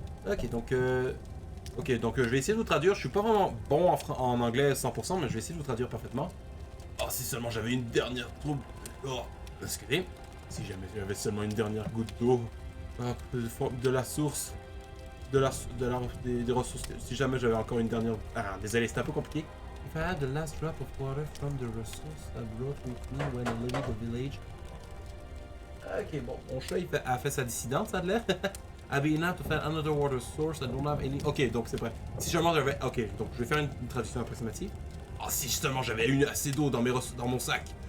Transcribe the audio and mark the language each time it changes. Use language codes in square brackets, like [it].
[fr] Ok, donc je vais essayer de vous traduire. Je suis pas vraiment bon en anglais 100%, mais je vais essayer de vous traduire parfaitement. Oh, si seulement j'avais une dernière troupe. Oh, excusez. Si jamais j'avais seulement une dernière goutte d'eau de la source, des ressources. Si jamais j'avais encore une dernière. Ah, désolé, c'est un peu compliqué. [en] If I had the last drop of water from the resource I brought with me when I left the village. [fr] Ok, bon, mon chat a fait sa dissidence, ça a l'air. [en] I've been able to find another water source. I don't have any. [fr] Ok, donc c'est vrai. Si seulement j'avais. Ok, donc je vais faire une traduction approximative. Oh, si seulement j'avais eu assez d'eau dans mon sac.